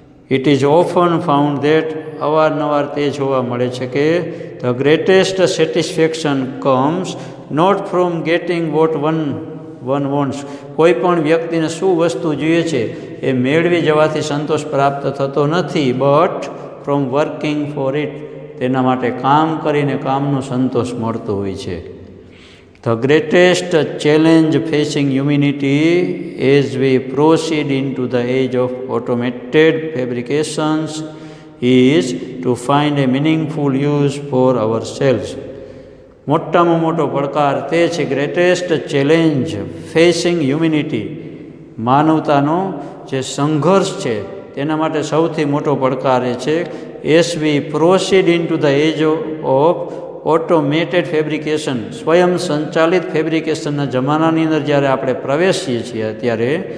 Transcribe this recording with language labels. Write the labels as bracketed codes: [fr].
[en] it is often found that, [gu] અવારનવાર તે જોવા મળે છે કે [en] The greatest satisfaction comes not from getting what one wants. [gu] કોઈ પણ વ્યક્તિને શું વસ્તુ જોઈએ છે એ મેળવી જવાથી સંતોષ પ્રાપ્ત થતો નથી, [en] but from working for it, [gu] તેના માટે કામ કરીને કામનો સંતોષ મળતો હોય છે. [en] The greatest challenge facing humanity as we proceed into the age of automated fabrications is to find a meaningful use for ourselves. [gu] મોટામાં મોટો પડકાર તે છે, [en] greatest challenge facing humanity, [gu] માનવતાનો જે સંઘર્ષ છે તેના માટે સૌથી મોટો પડકાર એ છે [en] as we proceed into the age of automated fabrication, [gu] સ્વયં સંચાલિત ફેબ્રિકેશનના જમાનાની અંદર જ્યારે આપણે પ્રવેશીએ છીએ, ત્યારે